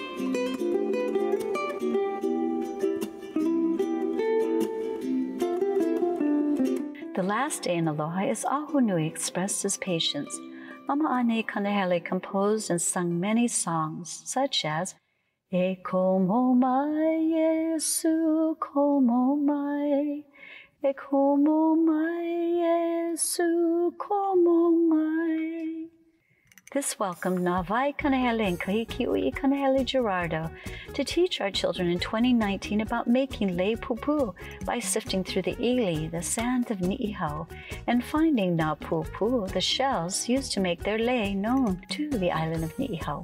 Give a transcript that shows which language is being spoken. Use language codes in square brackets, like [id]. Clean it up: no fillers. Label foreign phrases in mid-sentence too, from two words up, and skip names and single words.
[en] The last day in Aloha is Ahunui expressed as patience. Mama Ane Kanehele composed and sung many songs, such as E komo mai Yesu komo mai, E komo mai Yesu komo mai. This welcomed Navai Kanehele and Kahikiui Kanehele Gerardo to teach our children in 2019 about making [haw] lei pupu [en] by sifting through the ili, the sand of Ni'ihau, and finding [haw] na pupu, [en] the shells used to make their lei known to the island of Ni'ihau.